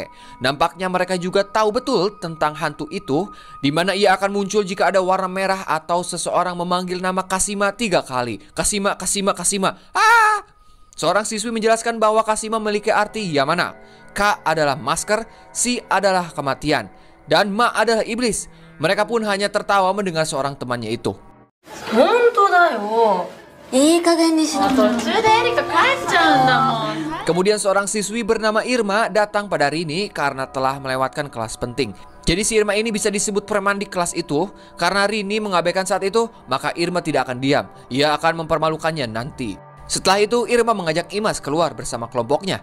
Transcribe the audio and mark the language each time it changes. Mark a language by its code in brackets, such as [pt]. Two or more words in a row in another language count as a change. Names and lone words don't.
[id] Nampaknya mereka juga tahu betul tentang hantu itu, di mana ia akan muncul jika ada warna merah atau seseorang memanggil nama Kashima 3 kali. Kashima, Kashima, Kashima. Ah! Seorang siswi menjelaskan bahwa Kashima memiliki arti Yamana. K adalah masker, Si adalah kematian, dan Ma adalah iblis. Mereka pun hanya tertawa mendengar seorang temannya itu. [ja] いい加減にしな。途中でエリカ帰っちゃうんだもん。 [id] Kemudian seorang siswi bernama Irma datang pada Rini karena telah melewatkan kelas penting. Jadi si Irma ini bisa disebut preman di kelas itu. Karena Rini mengabaikan saat itu, maka Irma tidak akan diam. Ia akan mempermalukannya nanti. Setelah itu Irma mengajak Imas keluar bersama kelompoknya.